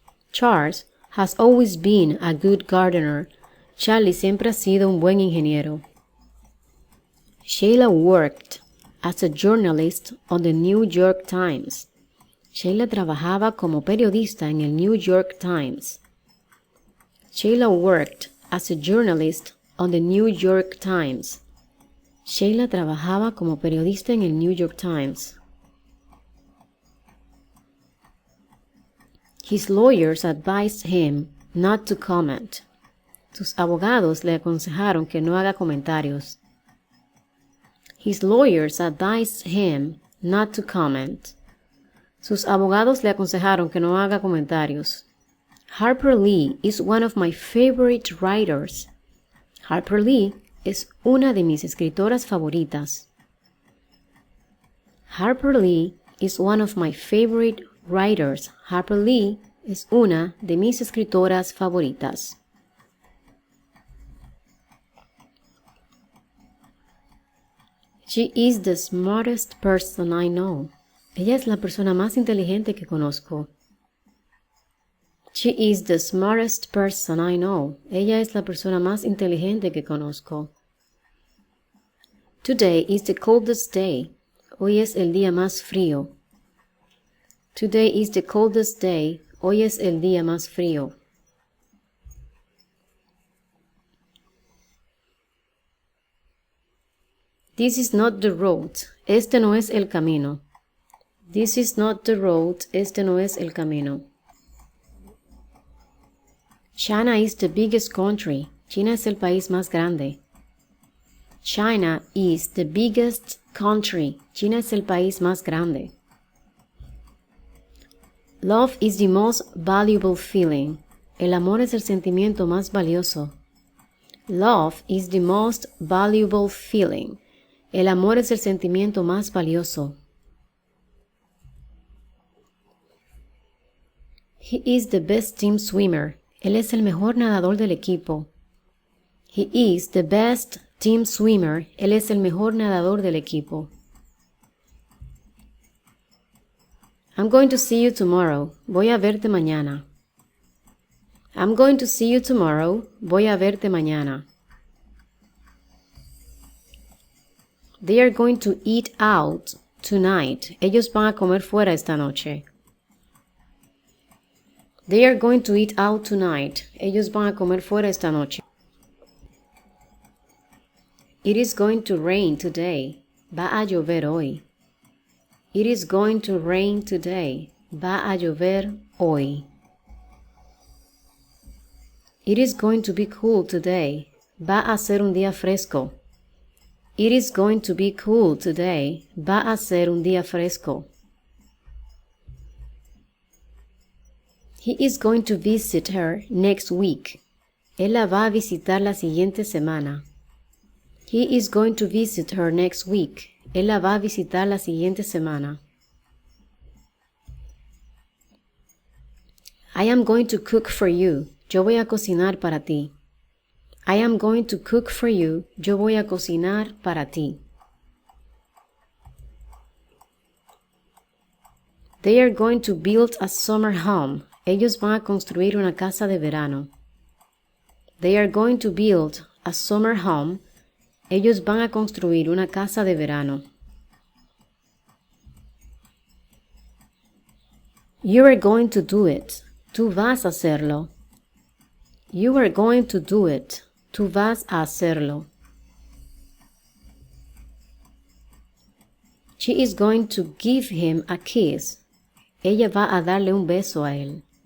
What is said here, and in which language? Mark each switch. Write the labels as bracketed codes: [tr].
[en] Charles has always been a good gardener. [es] Charlie siempre ha sido un buen ingeniero. [en] Sheila worked as a journalist on the New York Times. [es] Sheila trabajaba como periodista en el New York Times. [en] Sheila worked as a journalist on the New York Times. [es] Sheila trabajaba como periodista en el New York Times. [en] His lawyers advised him not to comment. [es] Sus abogados le aconsejaron que no haga comentarios. [en] His lawyers advised him not to comment. [es] Sus abogados le aconsejaron que no haga comentarios. [en] Harper Lee is one of my favorite writers. [es] Harper Lee es una de mis escritoras favoritas. [en] Harper Lee is one of my favorite writers. [es] Harper Lee es una de mis escritoras favoritas. [en] She is the smartest person I know. [es] Ella es la persona más inteligente que conozco. [en] She is the smartest person I know. [es] Ella es la persona más inteligente que conozco. [en] Today is the coldest day. [es] Hoy es el día más frío. [en] Today is the coldest day. [es] Hoy es el día más frío. [en] This is not the road. [es] Este no es el camino. [en] This is not the road. [es] Este no es el camino. [en] China is the biggest country. [es] China es el país más grande. [en] China is the biggest country. [es] China es el país más grande. [en] Love is the most valuable feeling. [es] El amor es el sentimiento más valioso. [en] Love is the most valuable feeling. [es] El amor es el sentimiento más valioso. [en] He is the best team swimmer. [es] Él es el mejor nadador del equipo. [en] He is the best team swimmer. [es] Él es el mejor nadador del equipo. [en] I'm going to see you tomorrow. [es] Voy a verte mañana. [en] I'm going to see you tomorrow. [es] Voy a verte mañana. [en] They are going to eat out tonight. [es] Ellos van a comer fuera esta noche. [en] They are going to eat out tonight. [es] Ellos van a comer fuera esta noche. [en] It is going to rain today. [es] Va a llover hoy. [en] It is going to rain today. [es] Va a llover hoy. [en] It is going to be cool today. [es] Va a ser un día fresco. [en] It is going to be cool today. [es] Va a ser un día fresco. [en] He is going to visit her next week. [es] Él la va a visitar la siguiente semana. [en] He is going to visit her next week. [es] Él la va a visitar la siguiente semana. [en] I am going to cook for you. [es] Yo voy a cocinar para ti. [en] I am going to cook for you. [es] Yo voy a cocinar para ti. [en] They are going to build a summer home. [es] Ellos van a construir una casa de verano. [en] They are going to build a summer home. [es] Ellos van a construir una casa de verano. [en] You are going to do it. [es] Tú vas a hacerlo. [en] You are going to do it. [es] Tú vas a hacerlo. [en] She is going to give him a kiss. [es] Ella va a darle un beso a él.